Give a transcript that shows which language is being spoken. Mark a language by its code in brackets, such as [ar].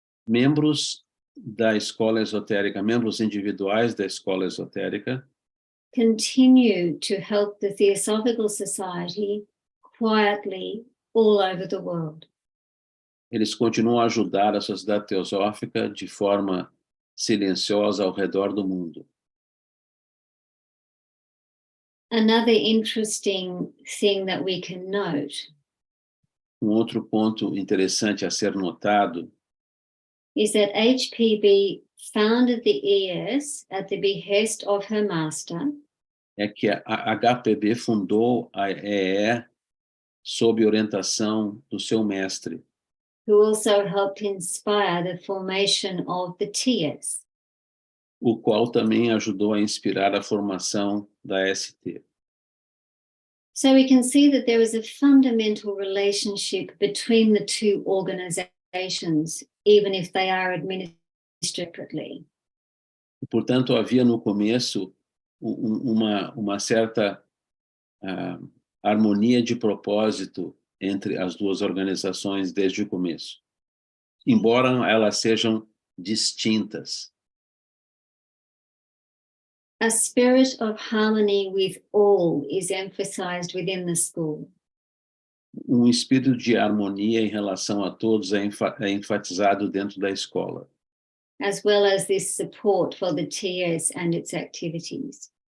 [pt] membros da escola esotérica, membros individuais da escola esotérica, [en] continue to help the Theosophical Society quietly all over the world. [pt] Eles continuam a ajudar a Sociedade Teosófica de forma silenciosa ao redor do mundo. [en] Another interesting thing that we can note [pt] Outro ponto interessante a ser notado [en] is that HPB founded the ES at the behest of her master. [pt] É que a HPB fundou a EE sob orientação do seu mestre, [en] Who also helped inspire the formation of the TS. [pt] O qual também ajudou a inspirar a formação da ST. [en] So we can see that there is a fundamental relationship between the two organizations, even if they are administered separately. [pt] Portanto, havia no começo uma certa harmonia de propósito entre as duas organizações desde o começo, embora elas sejam distintas. [en] A spirit of harmony with all is emphasized within the school. [pt] Espírito de harmonia em relação a todos é enfatizado dentro da escola. [en] As well as this support for the TS and its activities.